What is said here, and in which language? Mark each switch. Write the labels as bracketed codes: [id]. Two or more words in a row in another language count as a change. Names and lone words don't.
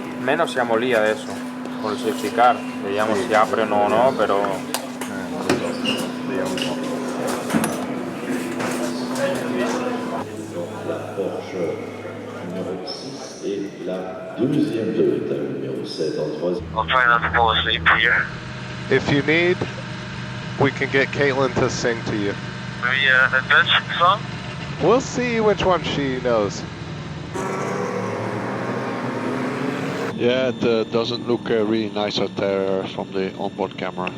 [it] menos siamo lì adesso con il [en] safety car, [it] vediamo se apre o no, però vediamo un po'. [fr] La Porsche numéro 6 et la deuxième Toyota numéro 7 en troisième. [en] I'll try not to fall asleep here. If you need, we can get Caitlin to sing to you. Maybe a Dutch song? We'll see which one she knows. Yeah, it doesn't look really nice out there from the onboard camera.